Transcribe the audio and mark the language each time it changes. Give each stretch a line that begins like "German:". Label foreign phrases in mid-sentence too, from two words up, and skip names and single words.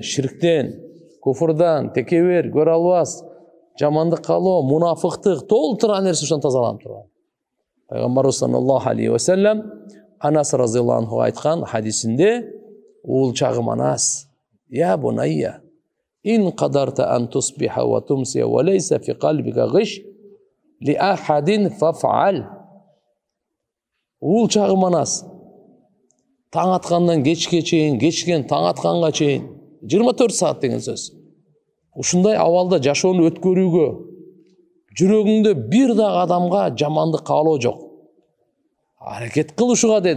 Kyrgyz: Ширктен, куфурдан, текебер, көрө албас, жамандык калоо, мунафыктык, толтура нерсе ушан тазаланып турган. Пайгамбарыбыз
Arabic: صلى الله عليه وسلم
Kyrgyz: Анас
Arabic: رضي الله عنه
Kyrgyz: айткан хадисинде: "Ул чагым Анас,
Arabic: يا بني, إن قدرت أن تصبح وتمسي وليس في قلبك غش لأحد فافعل."
Kyrgyz: Ул чагым Анас, таң аткандан кечке чейин, кечтен таң атканга чейин 24 saat деген сөз. Ушундай абалда жашоону өткөрүүгө жүрөгүңдө бир дагы адамга жамандык каалоо жок. Аракет кылышуга деди.